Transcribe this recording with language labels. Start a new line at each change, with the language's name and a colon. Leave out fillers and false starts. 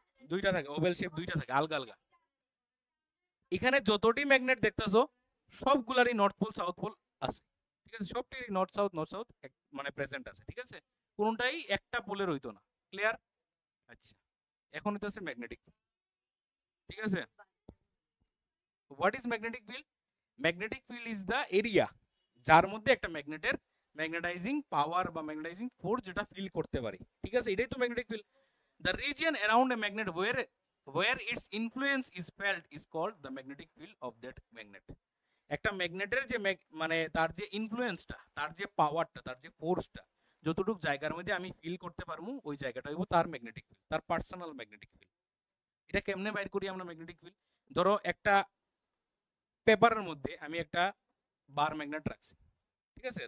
Bangla: দুইটা থাকে oval shape, দুইটা থাকে আলগা আলগা। এখানে যতটি ম্যাগনেট দেখতেছো সবগুলারই নর্থ পোল সাউথ পোল আছে, ঠিক আছে? সবটিরই নর্থ সাউথ মানে প্রেজেন্ট আছে, ঠিক আছে? কোনটাই একটা পোলের হইতো না, ক্লিয়ার? আচ্ছা, এখন হইতাছে ম্যাগনেটিক, ঠিক আছে?
English: What is magnetic field? Magnetic field is the area
Bangla: যার মধ্যে একটা ম্যাগনেটের ম্যাগনেটাইজিং পাওয়ার বা ম্যাগনেটাইজিং ফোর্স যেটা ফিল করতে পারি, ঠিক আছে? এটাই তো magnetic field.
English: The region around a magnet where its influence is felt is called the magnetic field of that magnet.
Bangla: একটা ম্যাগনেটের যে মানে তার যে ইনফ্লুয়েন্সটা, তার যে পাওয়ারটা, তার যে ফোর্সটা যতটুকু জায়গার মধ্যে আমি ফিল করতে পারবো, ওই জায়গাটা হইব তার ম্যাগনেটিক ফিল্ড, তার পার্সোনাল ম্যাগনেটিক ফিল্ড। এটা কেমনে বাইর করি আমরা ম্যাগনেটিক ফিল্ড? ধরো একটা পেপারের মধ্যে আমি একটা বার ম্যাগনেট রাখছি, ঠিক আছে?